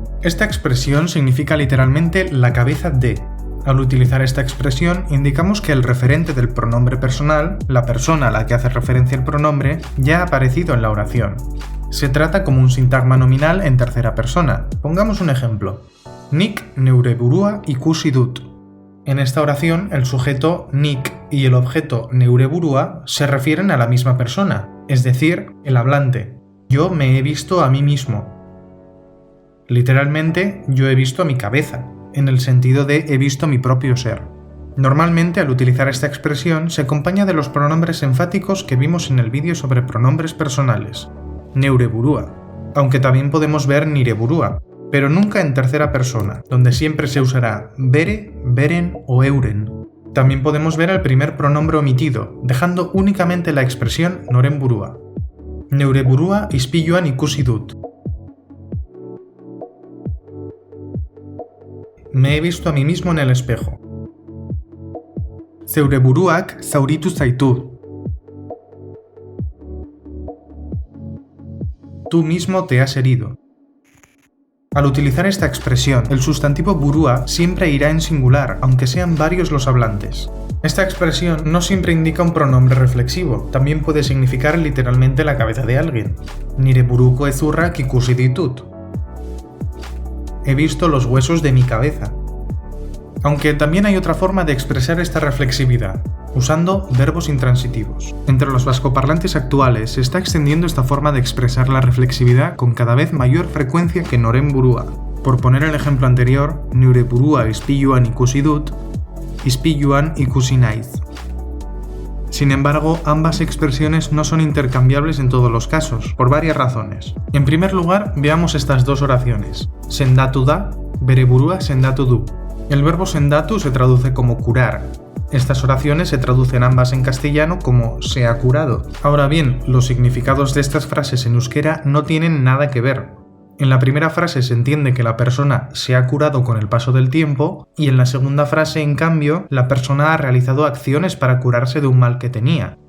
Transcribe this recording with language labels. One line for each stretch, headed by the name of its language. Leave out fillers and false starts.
Spanish: Esta expresión significa literalmente la cabeza de. Al utilizar esta expresión indicamos que el referente del pronombre personal, la persona a la que hace referencia el pronombre, ya ha aparecido en la oración. Se trata como un sintagma nominal en tercera persona. Pongamos un ejemplo.
Basque: Nik neure burua ikusi dut.
Spanish: En esta oración, el sujeto nik y el objeto neure burua se refieren a la misma persona, es decir, el hablante. Yo me he visto a mí mismo. Literalmente, yo he visto a mi cabeza, en el sentido de he visto mi propio ser. Normalmente, al utilizar esta expresión, se acompaña de los pronombres enfáticos que vimos en el vídeo sobre pronombres personales. Neure burua, aunque también podemos ver nire burua, pero nunca en tercera persona, donde siempre se usará bere, beren o euren. También podemos ver el primer pronombre omitido, dejando únicamente la expresión noren burua.
Basque: Neure burua ispiluan ikusi dut.
Spanish: Me he visto a mí mismo en el espejo.
Basque: Zeure buruak zauritu zaitu.
Spanish: Tú mismo te has herido. Al utilizar esta expresión, el sustantivo burua siempre irá en singular, aunque sean varios los hablantes. Esta expresión no siempre indica un pronombre reflexivo, también puede significar literalmente la cabeza de alguien.
Basque: Nire buruko ezurrak ikusi ditut.
Spanish: He visto los huesos de mi cabeza. Aunque también hay otra forma de expresar esta reflexividad, usando verbos intransitivos. Entre los vascoparlantes actuales se está extendiendo esta forma de expresar la reflexividad con cada vez mayor frecuencia que noren burua. Por poner el ejemplo anterior,
Basque: neure burua ispiluan ikusi dut, ispiluan ikusi naiz.
Spanish: Sin embargo, ambas expresiones no son intercambiables en todos los casos, por varias razones. En primer lugar, veamos estas dos oraciones.
Basque: Sendatu da, bere burua sendatu du.
Spanish: El verbo sendatu se traduce como curar. Estas oraciones se traducen ambas en castellano como se ha curado. Ahora bien, los significados de estas frases en euskera no tienen nada que ver. En la primera frase se entiende que la persona se ha curado con el paso del tiempo y en la segunda frase, en cambio, la persona ha realizado acciones para curarse de un mal que tenía.